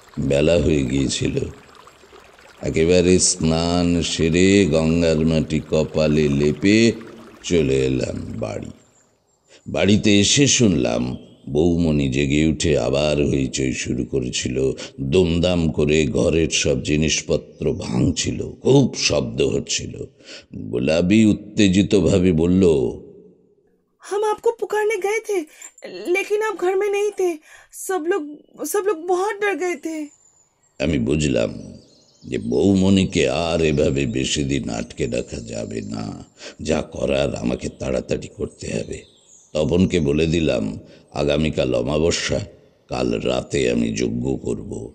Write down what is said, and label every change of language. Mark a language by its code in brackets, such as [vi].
[bn] বেলা হয়ে গিয়েছিল। একেবারে স্নান সেরে গঙ্গার মাটি কপালে লেপে চলে এলাম বাড়িতে এসে শুনলাম বৌমণি জেগে উঠে আবার হইচই শুরু করেছিল। দুমদাম করে ঘরের সব জিনিসপত্র ভাঙছিল, খুব শব্দ হচ্ছিল। গোলাপি উত্তেজিত ভাবে বলল, [hi] हम आपको पुकारने गए थे, लेकिन आप घर में नहीं थे। सब लोग बहुत डर गए थे। [bn] আমি বুঝলাম যে বৌমণিকে আর এভাবে বেশি দিন আটকে রাখা যাবে না। যা করার আমাকে তাড়াতাড়ি করতে হবে। তপনকে বলে দিলাম, আগামীকাল অমাবস্যা, কাল রাতে আমি যজ্ঞ করব।